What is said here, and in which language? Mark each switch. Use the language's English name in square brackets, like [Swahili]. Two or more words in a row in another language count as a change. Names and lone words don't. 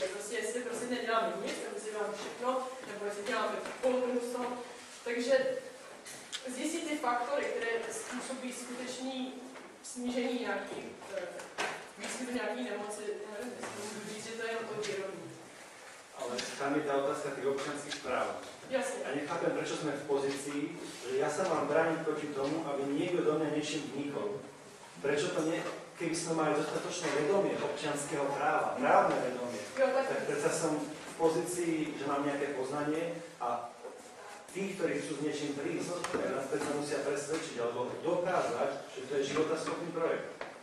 [Czech] Prostě jestli prostě neděláme nic, nebo si děláme všechno, nebo jestli děláme polovinu z toho. Takže zjistit ty faktory, které způsobí skutečný snížení nějakých výskytu nějaký nemoci, nevím, jestli můžu říct, že to je jenom to vědomí. [Slovak] Ale tam je tá otázka tých občianskych práv. Jasne. A nechápem, prečo sme v pozícii, že ja sa mám brániť proti tomu, aby niekto do mňa niečím vnikol. Prečo to nie, keby sme mali dostatočné vedomie občianskeho práva, právne vedomie, tak predsa som v pozícii, že mám nejaké poznanie a tí, ktorí chcú s niečím prísť, tak nás predsa musia presvedčiť alebo dokázať, že to je životaschopný projekt.